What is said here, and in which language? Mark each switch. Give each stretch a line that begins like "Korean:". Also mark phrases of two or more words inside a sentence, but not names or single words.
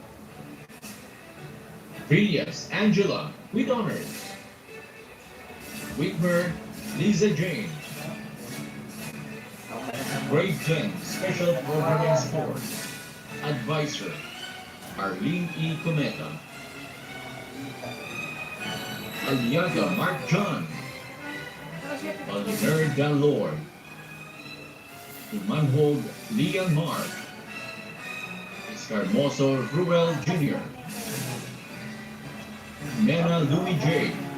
English: Villas Angela with honors. Whitmer Lisa Jane. Grade 10 Special Programming Sports. Advisor Arlene E. Cometa. Aliaga Mark John. Oliver Dalord. Manhold Leon Mark. Escarmoso Ruel Jr. Nena Louis J.